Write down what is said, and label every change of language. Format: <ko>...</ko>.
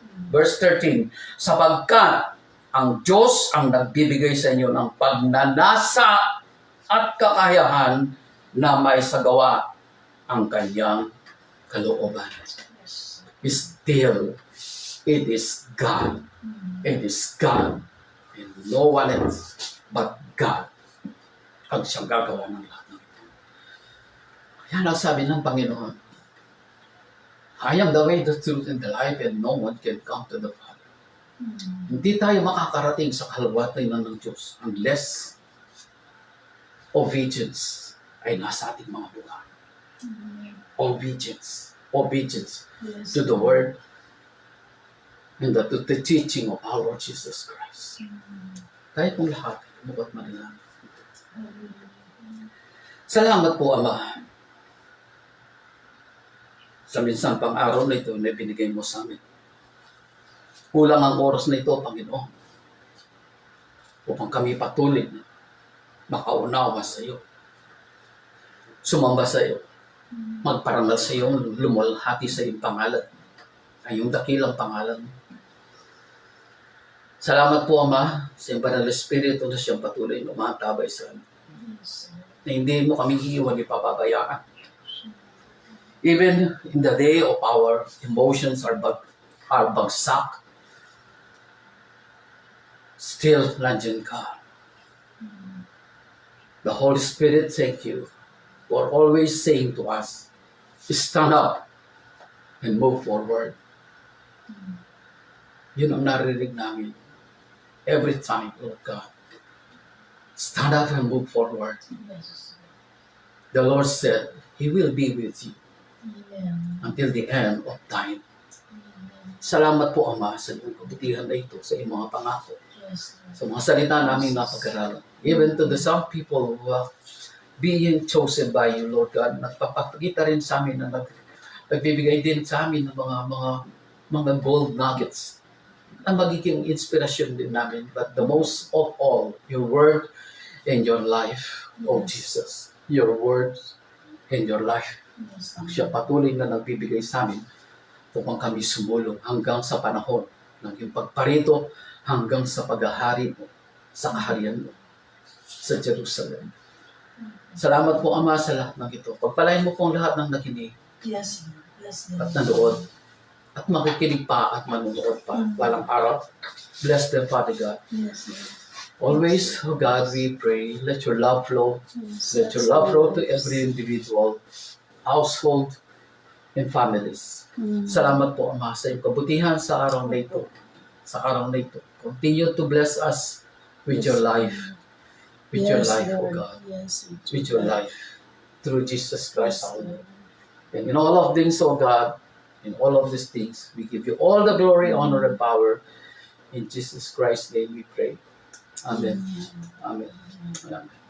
<tl>Verse 13, sapagkat ang Diyos ang nagbibigay sa inyo ng pagnanasa at kakayahan na may sagawa ang kanyang kalooban.</tl> <en>Still, it is God. It is God. And no one else but God</en> <tl>ang siyang gagawa ng lahat ng ito. Yan ang sabi ng Panginoon.</tl> <en>I am the way, the truth, and the life, and no one can come to the Father.</en> <tl>Hindi tayo makakarating sa kalwatan ng Diyos</tl> <en>unless obedience</en> <tl>ay nasa ating mga buhay.</tl> <en>Obedience to the word and to the teaching of our Lord Jesus Christ.</en> <tl>Tayo pong lahat ay mukat manalangin. Salamat po, Ama, sa minsang pang-araw na ito na binigay mo sa amin. Kulang ang oras na ito, Panginoon, upang kami patuloy na makaunawa sa iyo, sumamba sa iyo, magparangal sa iyo, lumalhati sa iyong pangalan, ay yung dakilang pangalan. Salamat po, Ama, sa iyong Banal na Espiritu na siyang patuloy na umatabay sa amin. Na hindi mo kami iiwan, ipapabayaan.</tl> <en>Even in the day of our emotions are</en> <tl>bagsak,</tl> <en>still</en> <tl>nandiyan ka.</tl> <en>The Holy Spirit, thank you for always saying to us, stand up and move forward.</en> <tl>Yun ang naririnig namin</tl> <en>every time, Lord God. Stand up and move forward. The Lord said, He will be with you until the end of time.</en> <tl>Salamat po, Ama, sa iyong kabutihan na ito, sa iyong mga pangako, sa mga salita namin napag-aralan.</tl> <en>Even to the some people who are being chosen by you, Lord God,</en> <tl>nagpapakita rin sa amin na nagbibigay din sa amin ng mga gold nuggets na magiging inspirasyon din namin.</tl> <en>But the most of all, your word and your life, oh Jesus. Your words and your life.</en> <tl>Ang siya patuloy na nagbibigay sa amin upang kami sumulong hanggang sa panahon ng iyong pagparito, hanggang sa paghahari mo, sa kaharian mo, sa Jerusalem. Salamat po, Ama, sa lahat ng ito. Pagpalain mo po ang lahat ng nakinig at nanood at makikinig pa at manunood pa walang araw.</tl> <en>Bless them, Father God. Always, oh God, we pray, let your love flow. Let your love flow to every individual, household, and families.</en> <tl>Salamat po, Ama, sa iyong kabutihan sa araw na ito. Sa araw na ito.</tl> <en>Continue to bless us with your life. With your life, oh God. With your life. Through Jesus Christ, our Lord. And in all of things, oh God, in all of these things, we give you all the glory, honor, and power. In Jesus Christ's name we pray. Amen. Amen. Amen.</en>